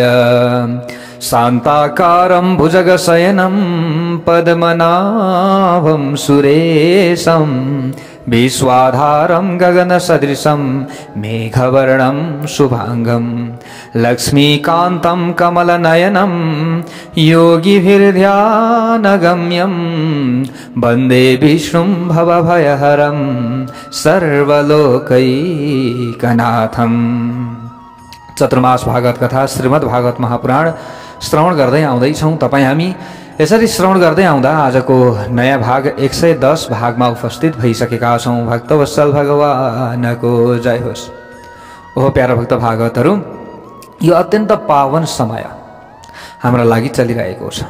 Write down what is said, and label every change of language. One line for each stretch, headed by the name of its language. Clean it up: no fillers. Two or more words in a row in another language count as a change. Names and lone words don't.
Sanskrit: शांताकारं भुजगशयनं पद्मनाभं सुरेशं विश्वाधारं गगनसदृशं मेघवर्णं शुभांगं लक्ष्मीकान्तं कमलनयनं योगिभिर्ध्यानगम्यं वन्दे विष्णुं भवभयहरं सर्वलोकैकनाथं।
Nepali: चतुर्मास भागवत कथा श्रीमद् भागवत महापुराण श्रवण गर्दै आउँदैछौँ। तपाईँ हामी यसरी श्रवण गर्दै आउँदा आजको नयाँ भाग 110 भागमा उपस्थित भइसकेका छौँ। भक्तवत्सल भगवानको जय होस्। ओहो प्यारा भक्त भागवतहरू, यो अत्यन्त पावन समय हाम्रो लागि चलिरहेको छ।